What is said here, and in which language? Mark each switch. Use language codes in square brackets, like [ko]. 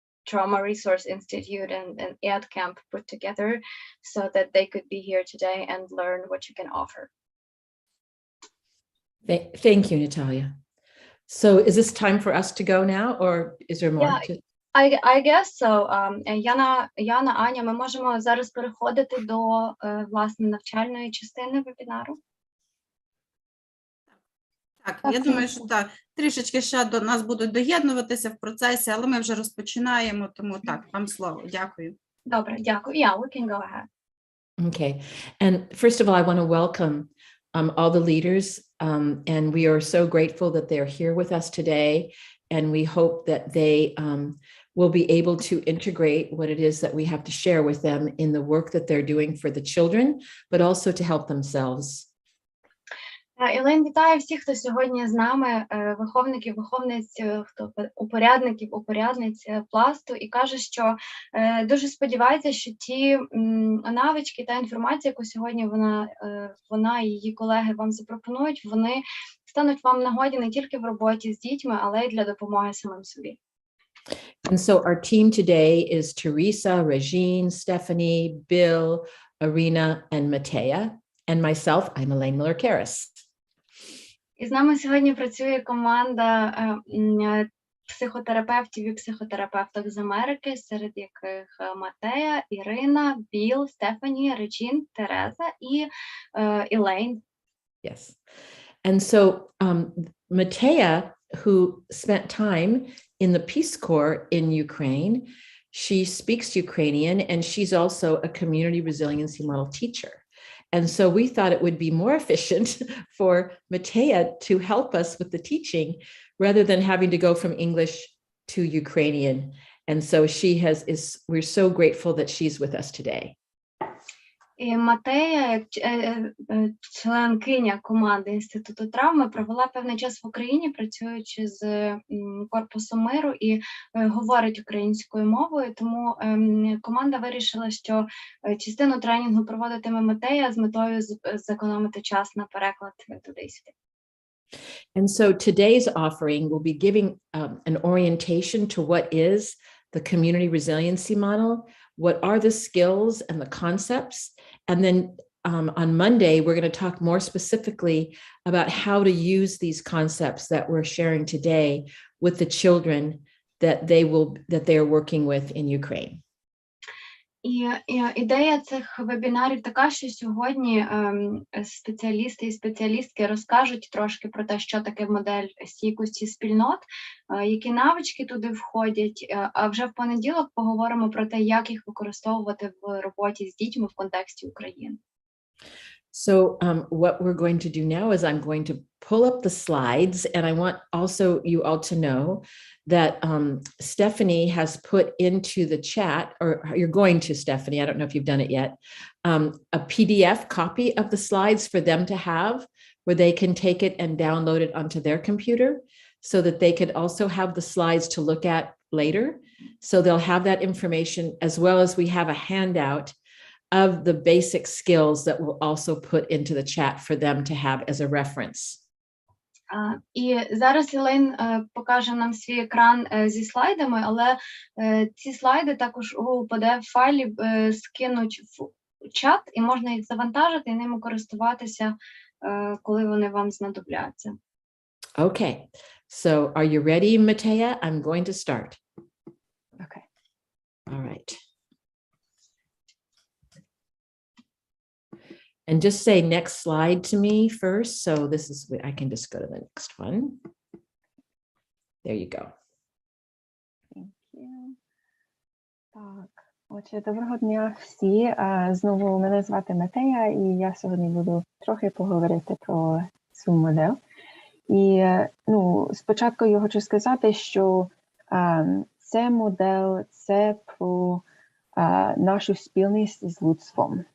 [en] Trauma Resource Institute and EAD camp put together so that they could be here today and learn what you can offer. Thank you, Natalia. So is this time for us to go now, or is there more? I guess so. [uk] Яна, Аня, ми можемо зараз переходити до, власне, навчальної частини вебінару. Так, я думаю, що так, трішечки ще до нас будуть доєднуватися в процесі, але ми вже розпочинаємо, тому так, вам слово. Дякую. Добре, дякую. [en] Yeah, we can go ahead. Okay. And first of all, I want to welcome all the leaders, and we are so grateful that they're here with us today, and we hope that they will be able to integrate what it is that we have to share with them in the work that they're doing for the children, but also to help themselves. [uk] Ілен вітає всіх, хто сьогодні з нами, виховників, виховниць, упорядників, упорядниць Пласту, і каже, що дуже сподівається, що ті навички та інформація, яку сьогодні вона і її колеги вам запропонують, вони стануть вам в нагоді не тільки в роботі з дітьми, але й для допомоги самим собі. [en] And so our team today is Teresa, Regine, Stephanie, Bill, Irina, and Matea, and myself, I'm Elaine Miller-Karras. [uk] І з нами сьогодні працює команда психотерапевтів і психотерапевток з Америки, серед яких Матея, Ірина, Біл, Стефані, Реджін, Тереза і Elaine. [en] Yes. And so Matea, who spent time in the Peace Corps in Ukraine, she speaks Ukrainian, and she's also a community resiliency model teacher. And so we thought it would be more efficient for Matea to help us with the teaching rather than having to go from English to Ukrainian. And so we're so grateful that she's with us today. [uk] І Матея, членкиня команди Інституту травми, провела певний час в Україні, працюючи з Корпусом миру і говорить українською мовою, тому команда вирішила, що частину тренінгу проводитиме Матея з метою зекономити час на переклад туди-сюди. [en] And so today's offering will be giving an orientation to what is the community resiliency model, what are the skills and the concepts, and then on Monday, we're going to talk more specifically about how to use these concepts that we're sharing today with the children that they are working with in Ukraine. [uk] І ідея цих вебінарів така, що сьогодні спеціалісти і спеціалістки розкажуть трошки про те, що таке модель стійкості спільнот, які навички туди входять, а вже в понеділок поговоримо про те, як їх використовувати в роботі з дітьми в контексті України. [en] So what we're going to do now is I'm going to pull up the slides, and I want also you all to know that Stephanie has put into the chat, or you're going to, Stephanie, I don't know if you've done it yet, a PDF copy of the slides for them to have, where they can take it and download it onto their computer so that they could also have the slides to look at later. So they'll have that information, as well as we have a handout of the basic skills that we'll also put into the chat for them to have as a reference. [uk] І зараз Elaine покаже нам свій екран зі слайдами, але ці слайди також у PDF-файлі скинуть в чат, і можна їх завантажити і ними користуватися, коли вони вам знадобляться. [en] Okay, so are you ready, Matea? I'm going to start. Okay. All right. And just say next slide to me first. So this is, I can just go to the next one. There you go. Thank you. [uk] Так, отже, доброго дня всі. Знову мене звати Матея, і я сьогодні буду трохи поговорити про цю модель. І, спочатку я хочу сказати, що це модель, це про нашу спільність з людством.